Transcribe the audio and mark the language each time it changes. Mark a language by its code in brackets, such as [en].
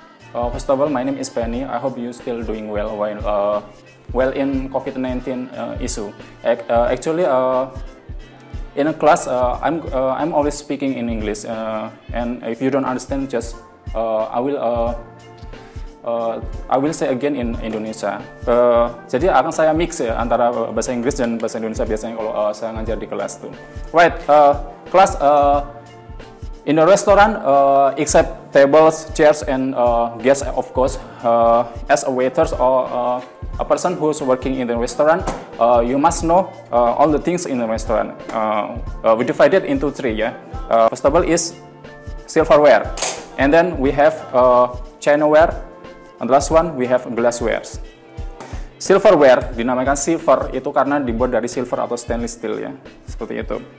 [en] First of all, my name is Penny. I hope you still doing well while in COVID-19 issue. Actually, in a class, I'm always speaking in English, and if you don't understand, just I will say again in Indonesia. [id] Jadi akan saya mix ya antara bahasa Inggris dan bahasa Indonesia biasanya kalau saya ngajar di kelas tuh. [en] Right, class. In a restaurant, except tables, chairs, and guests, of course, as a waiters or a person who's working in the restaurant, you must know all the things in the restaurant. We divided into three. Yeah. First of all is silverware, and then we have chinaware, and the last one we have glasswares. [id] Silverware dinamakan silver itu karena dibuat dari silver atau stainless steel ya, seperti itu.